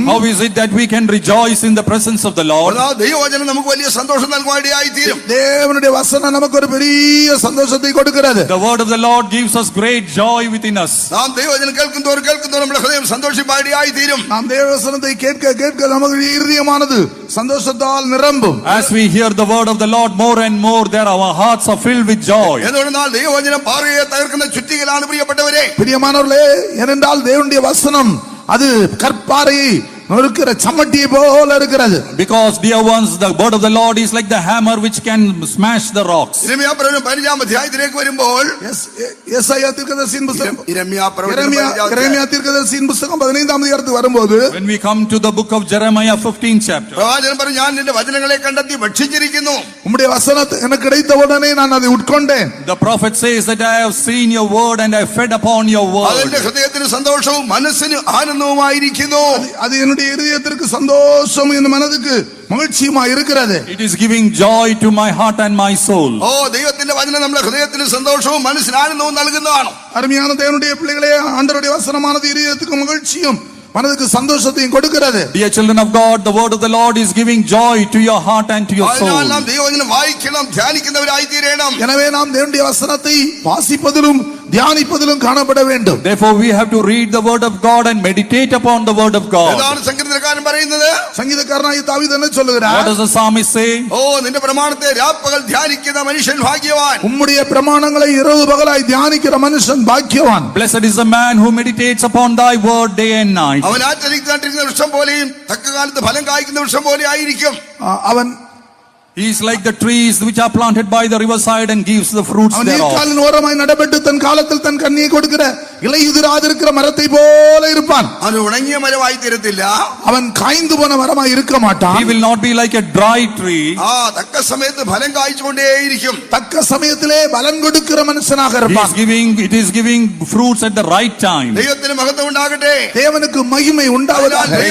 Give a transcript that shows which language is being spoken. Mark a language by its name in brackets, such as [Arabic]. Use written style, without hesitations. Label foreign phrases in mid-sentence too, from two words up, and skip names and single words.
[English] How is it that we can rejoice in the presence of the Lord? [Malayalam] ദൈവവചനം നമുക്ക് വലിയ സന്തോഷം നൽകുവാനിടയായി തീരും. [Tamil] தேவனுடைய வசனம் நமக்கு ஒரு பெரிய சந்தோஷத்தை கொடுக்கிறது. [English] The word of the Lord gives us great joy within us. [Malayalam] നാം ദൈവവചനം കേൾക്കുന്തോറും നമ്മുടെ ഹൃദയം സന്തോഷിപ്പാനിടയായി തീരും. [Tamil] நாம் தேவ வசனத்தை கேட்க கேட்க நமது இருதயமானது சந்தோஷத்தால் நிரம்பும். [English] As we hear the word of the Lord more and more, there our hearts are filled with joy. [Malayalam] എന്തുകൊണ്ടെന്നാൽ ദൈവവചനം പാറയെ തകർക്കുന്ന ചുറ്റികലാണ് പ്രിയപ്പെട്ടവരെ. [Tamil] பிரியமானவர்களே, ஏனென்றால் தேவனுடைய வசனம் அது கற்பாறையை நொறுக்கிற சம்மட்டியை போல இருக்கிறது. [English] Because dear ones, the word of the Lord is like the hammer which can smash the rocks. [Malayalam] ഇരമ്യാ പ്രവചനം 15-ാം അധ്യായത്തിലേക്ക് വരുമ്പോൾ [Tamil] യെശയ്യാ தீர்க்கதரிசியின் புத்தகம் [Malayalam] ഇരമ്യാ പ്രവചനം യെരമ്യാ [Tamil] தீர்க்கதரிசியின் புத்தகம் [Malayalam] 15-ാം അധ്യായത്തിൽ വരുമ്പോൾ [English] When we come to the book of Jeremiah 15th chapter, [Malayalam] പ്രവാചകൻ പറഞ്ഞു, ഞാൻ നിന്റെ വചനങ്ങളെ കണ്ടെത്തി ഭക്ഷിച്ചിരിക്കുന്നു. [Tamil] உம்முடைய வசனம் எனக்கு கிடைத்த உடனே நான் அதை உட்கொண்டேன். [English] the prophet says that I have seen your word and I fed upon your word. [Malayalam] അതെന്റെ ഹൃദയത്തിന് സന്തോഷവും മനസ്സിന് ആനന്ദവുമായിരിക്കുന്നു. [Tamil] அது என்னுடைய இதயத்திற்கு சந்தோஷம், என் மனதுக்கு மகிழ்ச்சியுமா இருக்கிறது. [English] It is giving joy to my heart and my soul. [Malayalam] ദൈവത്തിന്റെ വചനം നമ്മുടെ ഹൃദയത്തിന് സന്തോഷവും മനസ്സിന് ആനന്ദവും നൽകുന്നതാണ്. [Tamil] அருமையான தேவனுடைய பிள்ளைகளே, ஆண்டவருடைய வசனமானது இதயத்துக்கு மகிழ்ச்சியும் மனதுக்கு சந்தோஷத்தையும் கொடுக்கிறது. [English] Dear children of God, the word of the Lord is giving joy to your heart and to your soul. [Malayalam] അതിനാൽ നാം ദൈവവചനം വായിക്കണം, ധ്യാനിക്കുന്നവരായി തീരണം. [Tamil] எனவே நாம் தேவனுடைய வசனத்தை வாசிப்பதிலும் தியானிப்பதிலும் காணப்பட வேண்டும். [English] Therefore we have to read the word of God and meditate upon the word of God. [Malayalam] എന്താണ് സങ്കീർത്തനക്കാരൻ പറയുന്നത്? [Tamil] சங்கீதக்காரனாகிய தாவீது என்ன சொல்லுகிறார்? [English] What does the psalmist say? [Malayalam] നിന്റെ പ്രമാണത്തെ രാപ്പകൽ ധ്യാനിക്കുന്ന മനുഷ്യൻ ഭാഗ്യവാൻ. [Tamil] உம்முடைய பிரமாணங்களை இரவு பகலாய் தியானிக்கிற மனுஷன் பாக்கியவான். [English] Blessed is the man who meditates upon thy word day and night. [Malayalam] അവൻ ആറ്റരിക്കുന്ന വൃക്ഷം പോലെയും തക്കകാലത്ത് ഫലം കായ്ക്കുന്ന വൃക്ഷം പോലെ ആയിരിക്കും. [Tamil] அவன் [English] He is like the trees which are planted by the riverside and gives the fruits [Tamil] அவன் [English] thereof. [Tamil] நீர்க்காலின் ஓரமாய் நடப்பட்டு தன் காலத்தில் தன் கனியை கொடுக்கிற இலையுதிராதிருக்கிற மரத்தை போல இருப்பான். [Malayalam] അവൻ ഉണങ്ങിയ മരമായി തീരത്തില്ല. [Tamil] அவன் காய்ந்து போன மரமாய் இருக்க மாட்டான். [English] He will not be like a dry tree. [Malayalam] തക്ക സമയത്ത് ഫലം കായ്ച്ചുകൊണ്ടേയിരിക്കും. [Tamil] தக்க சமயத்திலே பலன் கொடுக்கிற மனுஷனாக இருப்பான். [English] It is giving fruits at the right time. [Malayalam] ദൈവത്തിന് മഹത്വം ഉണ്ടാകട്ടെ. [Tamil] தேவனுக்கு மகிமை உண்டாவதாக.